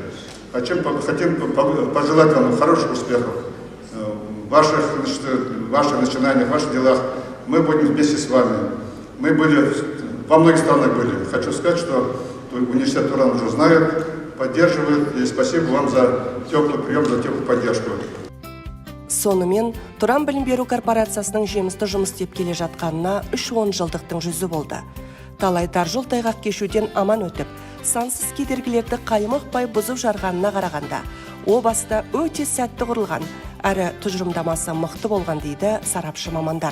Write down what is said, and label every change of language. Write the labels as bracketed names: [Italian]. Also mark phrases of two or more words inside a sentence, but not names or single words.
[Russian] Хотим пожелать вам хороших успехов в ваших начинаниях, в ваших делах. Мы будем вместе с вами. Мы были, во многих странах были. Хочу сказать, что университет Туран уже знает, поддерживает. И спасибо вам за теплый прием, за теплую поддержку. [Kazakh] Сонымен, Туран білім беру корпорациясының жемісті жұмыс істеп келе жатқанына 3-10 жылдықтың жүзі болды. Талай-тар жол тайғақ кешуден аман өтіп, сансыз кедергілерді қаймықпай бұзып жарғанына қарағанда, о баста өте сәтті құрылған, әрі тұжырымдамасы мықты болған дейді сарапшы мамандар.